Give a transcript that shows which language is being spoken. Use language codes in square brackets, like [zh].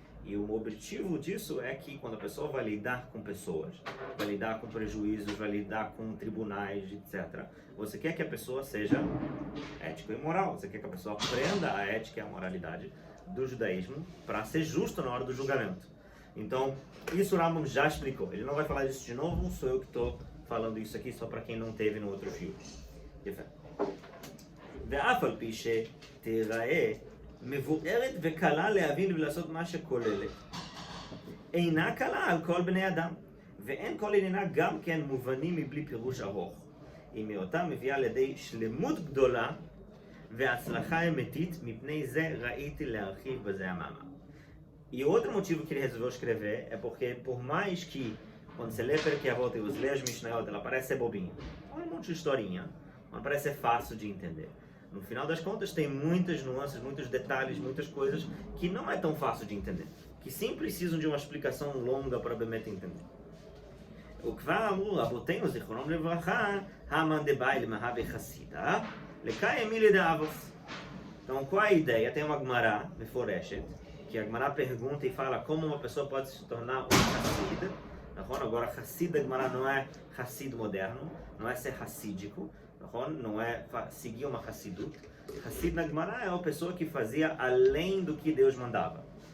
[pt] E o objetivo disso é que quando a pessoa vai lidar com pessoas, vai lidar com prejuízos, vai lidar com tribunais, etc., você quer que a pessoa seja ética e moral, você quer que a pessoa aprenda a ética e a moralidade do judaísmo para ser justo na hora do julgamento. Então, isso o Rambam já explicou. Ele não vai falar disso de novo, sou eu que estou falando isso aqui só para quem não teve no outro fio. [he] ואף על פי שתראה מבוארת וקלה להבין ולעשות מה שכוללת, אינה קלה על כל בני אדם, ואין כל עניינה גם כן מובנים מבלי פירוש ארוך. היא מאותה מביאה לידי שלמות גדולה והצלחה אמיתית, מפני זה ראיתי להרחיב בזה המאמר. [pt] E outro motivo que ele resolveu escrever é porque, por mais que quando você lê Perkei Avot e você lê as Mishnayot, ela parece ser bobinha, olha um monte de historinha, mas parece ser fácil de entender. No final das contas, tem muitas nuances, muitos detalhes, muitas coisas que não é tão fácil de entender, que sim precisam de uma explicação longa para Bemet entender. [he] וכבר אמרו רבותינו זיכרונם לברכה, המאן דבאי למהווה חסידה, לקיים מילי דאבוס. [pt] Então, qual é a ideia? Tem uma Gemara meforeshet, que a Gemara pergunta e fala como uma pessoa pode se tornar um Hassid. Agora, Hassid da Gemara não é Hassid moderno, não é ser hassídico, não é seguir uma Hassidut. Hassid na Gemara é uma pessoa que fazia além do que Deus mandava.